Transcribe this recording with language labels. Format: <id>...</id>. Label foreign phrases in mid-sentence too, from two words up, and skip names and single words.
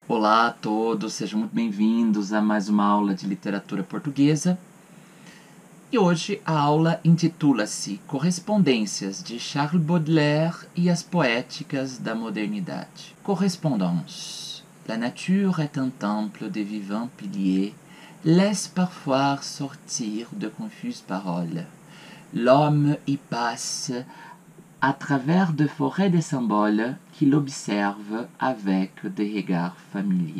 <pt>Olá a todos, sejam muito bem-vindos a mais uma aula de literatura portuguesa. E hoje a aula intitula-se Correspondências de Charles Baudelaire e as Poéticas da Modernidade.</pt> <fr>Correspondance. La nature est un temple de vivants piliers, laisse parfois sortir de confuses paroles. L'homme y passe à travers de forêts de symboles qu'il observe avec des regards familiers.</fr>